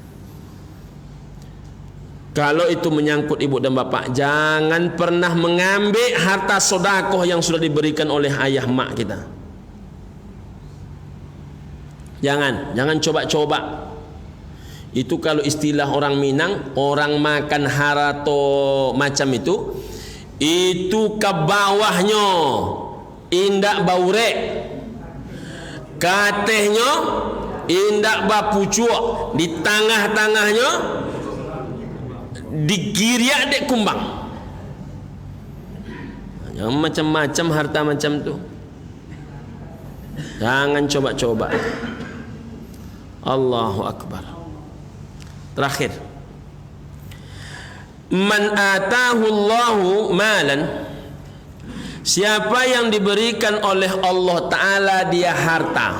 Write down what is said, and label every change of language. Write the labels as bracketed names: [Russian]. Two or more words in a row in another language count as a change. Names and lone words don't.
[Indonesian] Kalau itu menyangkut ibu dan bapak, jangan pernah mengambil harta sodakoh yang sudah diberikan oleh ayah mak kita. Jangan coba-coba. Itu kalau istilah orang Minang, [Minangkabau] orang makan harato macam itu ke bawahnya indak baurek, katehnya indak bapucuk, di tengah-tengahnya digiriak dek kumbang. [Indonesian] Yang macam-macam harta macam tu, jangan coba-coba. [Arabic] الله أكبر. [Indonesian] Terakhir, [Arabic] من آتاه الله مالا, [Indonesian] siapa yang diberikan oleh Allah Ta'ala dia harta.